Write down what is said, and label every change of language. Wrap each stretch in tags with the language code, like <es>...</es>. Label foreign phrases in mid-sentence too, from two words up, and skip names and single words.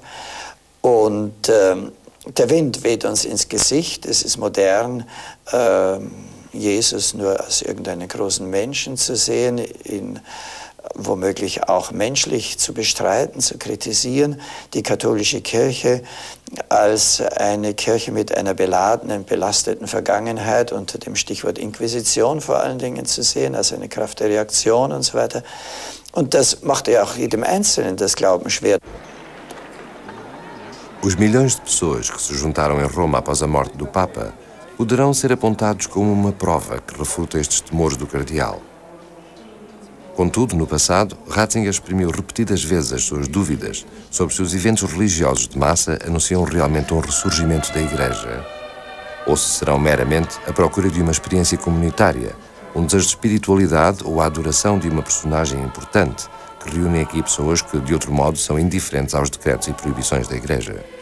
<de>Und der Wind weht uns ins Gesicht, es ist modern, Jesus nur als irgendeinen großen Menschen zu sehen, ihn womöglich auch menschlich zu bestreiten, zu kritisieren, die katholische Kirche als eine Kirche mit einer beladenen, belasteten Vergangenheit unter dem Stichwort Inquisition vor allen Dingen zu sehen, als eine Kraft der Reaktion und so weiter. Und das macht ja auch jedem Einzelnen das Glauben schwer.</de> <pt>Os milhões de pessoas que se juntaram em Roma após a morte do Papa poderão ser apontados como uma prova que refuta estes temores do cardeal. Contudo, no passado, Ratzinger exprimiu repetidas vezes as suas dúvidas sobre se os eventos religiosos de massa anunciam realmente um ressurgimento da Igreja, ou se serão meramente a procura de uma experiência comunitária, um desejo de espiritualidade ou a adoração de uma personagem importante que reúnem aqui pessoas que, de outro modo, são indiferentes aos decretos e proibições da Igreja.</pt>